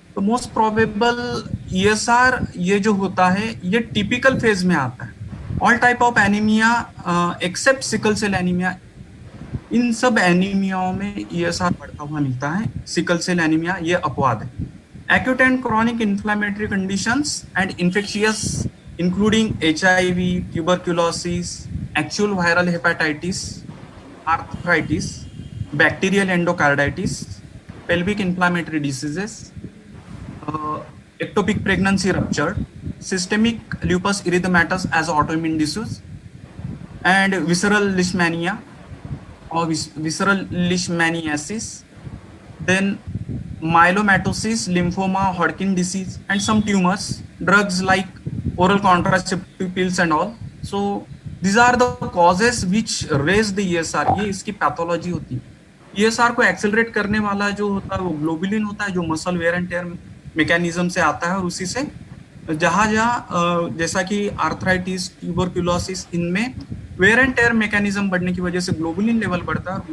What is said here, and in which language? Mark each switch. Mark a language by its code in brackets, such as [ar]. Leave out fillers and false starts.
[hi] तो [en] most probable [hi] ESR ये जो होता है, ये टिपिकल फेज में आता है। [en] all type of anaemia except sickle cell anaemia, [hi] इन सब एनीमियाओं में ESR बढ़ता हुआ मिलता है। सिकल सेल एनीमिया ये अपवाद है। [en] Acute and chronic inflammatory conditions and infectious including HIV, tuberculosis, actual viral hepatitis, arthritis, bacterial endocarditis, pelvic inflammatory diseases, ectopic pregnancy rupture, systemic lupus erythematosus as autoimmune disease, and visceral leishmania or visceral leishmaniasis, then myelomatosis, lymphoma, Hodgkin disease, and some tumors, drugs like oral contraceptive pills and all. So these are the causes which raise the ESR. [hi] ये इसकी pathology होती है। ESR को accelerate करने वाला जो होता है वो ग्लोबुलिन होता है, जो muscle where and tear mechanism से आता है, और उसी से जहाँ जैसा कि आर्थराइटिस, ट्यूबरक्यूलोसिस, इनमें वेयर एंड टेयर मैकेनिज्म बढ़ने की वजह से ग्लोबुलिन लेवल बढ़ता है।